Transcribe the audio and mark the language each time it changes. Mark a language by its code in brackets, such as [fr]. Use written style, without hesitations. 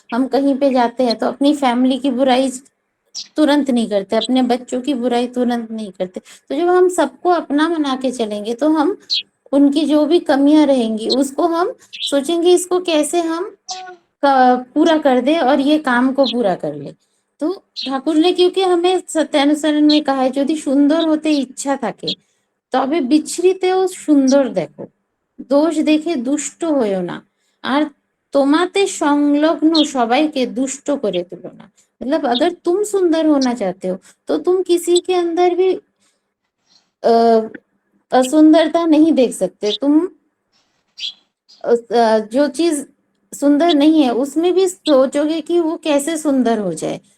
[hi] हम कहीं पे जाते हैं तो अपनी फैमिली की बुराई तुरंत नहीं करते, अपने बच्चों की बुराई तुरंत नहीं करते। तो जब हम सबको अपना बना के चलेंगे तो हम उनकी जो भी कमियां रहेंगी उसको हम सोचेंगे इसको कैसे हम पूरा कर दे और ये काम को पूरा कर ले। तो ठाकुर ने क्योंकि हमें सत्यानुसरण में कहा है [bn] যদি সুন্দর হতে ইচ্ছা থাকে তবে বিচ্ছৃতেও সুন্দর দেখো, দোষ দেখে দুষ্ট হয়েও না, আর তোমাতে সংলগ্ন সবাইকে दुष्ट করে তুলো না। [hi] मतलब अगर तुम सुंदर होना चाहते हो तो तुम किसी के अंदर भी असुंदरता नहीं देख सकते। तुम जो चीज सुंदर नहीं है उसमें भी सोचोगे कि वो कैसे सुंदर हो जाए।